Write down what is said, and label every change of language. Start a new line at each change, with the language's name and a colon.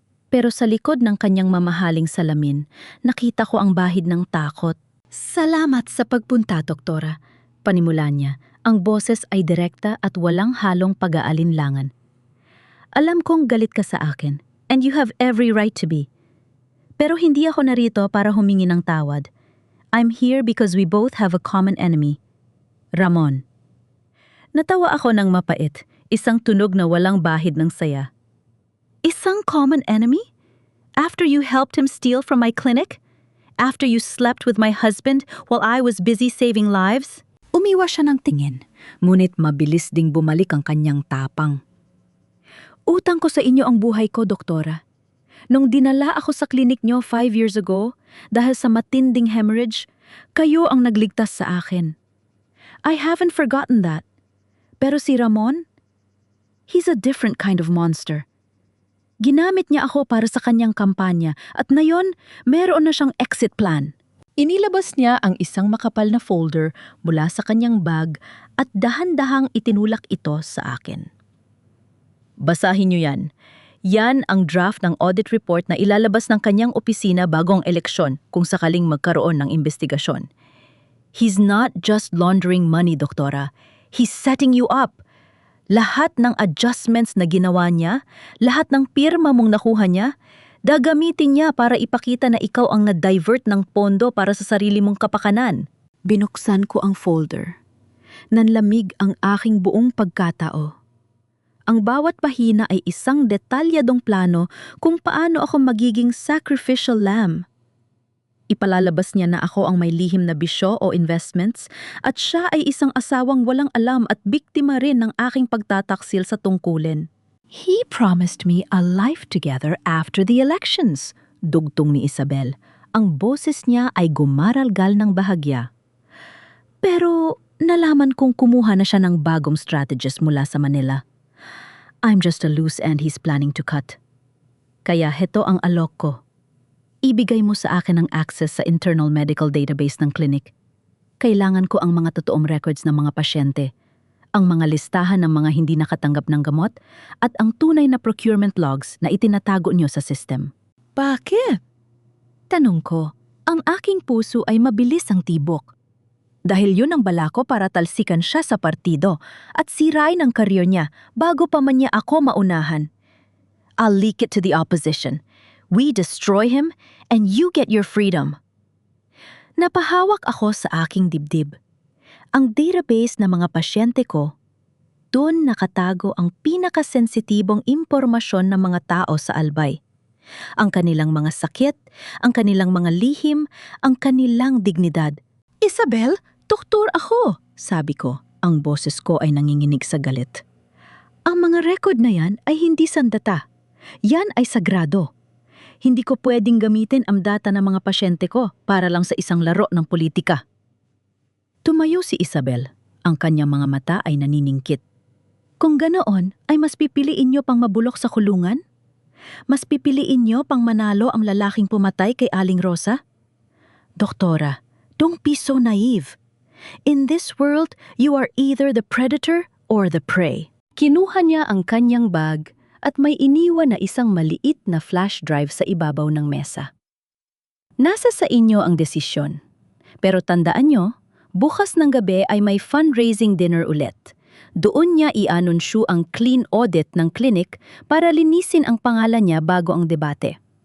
Filipino: Pero sa likod ng kanyang mamahaling salamin, nakita ko ang bahid ng takot. Salamat sa pagpunta, doktora. Panimula niya, ang boses ay direkta at walang halong pag-aalinlangan. Alam kong galit ka sa akin,
English: and you have every right to be.
Filipino: Pero hindi ako narito para humingi ng tawad.
English: I'm here because we both have a common enemy. Ramon.
Filipino: Natawa ako ng mapait, isang tunog na walang bahid ng saya. Isang
English: common enemy? After you helped him steal from my clinic? After you slept with my husband while I was busy saving lives?
Filipino: Umiwas siya ng tingin, ngunit mabilis ding bumalik ang kanyang tapang. Utang ko sa inyo ang buhay ko, doktora. Nung dinala ako sa klinik nyo
English: 5 years ago,
Filipino: dahil sa matinding hemorrhage, kayo ang nagligtas sa akin.
English: I haven't forgotten that.
Filipino: Pero si Ramon,
English: he's a different kind of monster.
Filipino: Ginamit niya ako para sa kanyang kampanya at ngayon, meron na siyang exit plan. Inilabas niya ang isang makapal na folder mula sa kanyang bag at dahan-dahang itinulak ito sa akin. Basahin niyo yan. Yan ang draft ng audit report na ilalabas ng kanyang opisina bago ang eleksyon kung sakaling magkaroon ng investigasyon.
English: He's not just laundering money, doktora. He's setting you up.
Filipino: Lahat ng adjustments na ginawa niya, lahat ng pirma mong nakuha niya, gagamitin niya para ipakita na ikaw ang na-divert ng pondo para sa sarili mong kapakanan. Binuksan ko ang folder. Nanlamig ang aking buong pagkatao. Ang bawat pahina ay isang detalyadong plano kung paano ako magiging sacrificial lamb. Ipalalabas niya na ako ang may lihim na bisyo o investments at siya ay isang asawang walang alam at biktima rin ng aking pagtataksil sa tungkulin.
English: He promised me a life together after the elections,
Filipino: dugtong ni Isabel. Ang boses niya ay gumaralgal ng bahagya. Pero nalaman kong kumuha na siya ng bagong strategist mula sa Manila.
English: I'm just a loose end he's planning to cut.
Filipino: Kaya heto ang alok ko. Ibigay mo sa akin ang access sa internal medical database ng clinic. Kailangan ko ang mga totoong records ng mga pasyente, ang mga listahan ng mga hindi nakatanggap ng gamot, at ang tunay na procurement logs na itinatago niyo sa system. Bakit? Tanong ko, ang aking puso ay mabilis ang tibok. Dahil yun ang bala ko para talsikan siya sa partido at sirain ang karyer niya bago pa man niya ako maunahan.
English: I'll leak it to the opposition. We destroy him, and you get your freedom.
Filipino: Napahawak ako sa aking dibdib. Ang database ng mga pasyente ko, doon nakatago ang pinakasensitibong impormasyon ng mga tao sa Albay. Ang kanilang mga sakit, ang kanilang mga lihim, ang kanilang dignidad. Isabel, doktor ako, sabi ko. Ang boses ko ay nanginginig sa galit. Ang mga record na yan ay hindi sandata. Yan ay sagrado. Hindi ko pwedeng gamitin ang data ng mga pasyente ko para lang sa isang laro ng politika. Tumayo si Isabel. Ang kanyang mga mata ay naniningkit. Kung ganoon, ay mas pipiliin niyo pang mabulok sa kulungan? Mas pipiliin niyo pang manalo ang lalaking pumatay kay Aling Rosa?
English: Doktora, don't be so naive. In this world, you are either the predator or the prey.
Filipino: Kinuha niya ang kanyang bag at may iniwan na isang maliit na flash drive sa ibabaw ng mesa. Nasa sa inyo ang desisyon. Pero tandaan nyo, bukas ng gabi ay may fundraising dinner ulit. Doon niya i-anunsyo ang clean audit ng clinic para linisin ang pangalan niya bago ang debate.